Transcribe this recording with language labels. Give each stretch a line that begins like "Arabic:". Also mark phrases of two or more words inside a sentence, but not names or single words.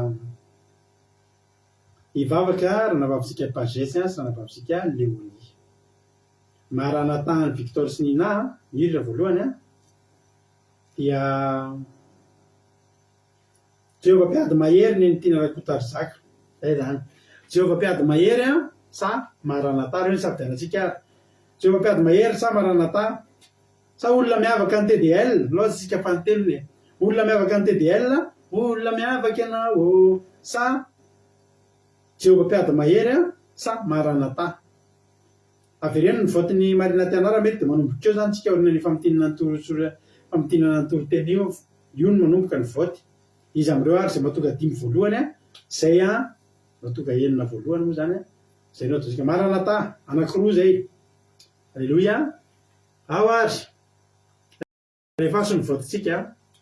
Malagasy: hivavaka raha navavitsika Pagesy sy raha navavitsika Léonie Maranatha ny Victor sy Nina ny ira voalohany a dia Jehova mpiady mahery ny tiana Rakotarizaka zay zany Jehova mpiady mahery a sa Maranatha reo ny safidianantsika Jehova mpiady mahery sa Maranatha sa olona miavaka ny TDL loatsy tsika fanontelony olona miavaka ny TDL olona miavaka ianao sa Jehova mpiady mahery a sa Maranatha avereno ny votin'ny Marina Tianara mety dia manomboka eo zany tsika orina ny famotinana ny toroteny io no manomboka ny voty izy am'ireo ary zay mahatonga 5 voalohany a zay a mahatonga 9 voalohany moa zany a zay no ataontsika Maranatha anankiroa zay alleloia ao ary rehefa aso ny votintsika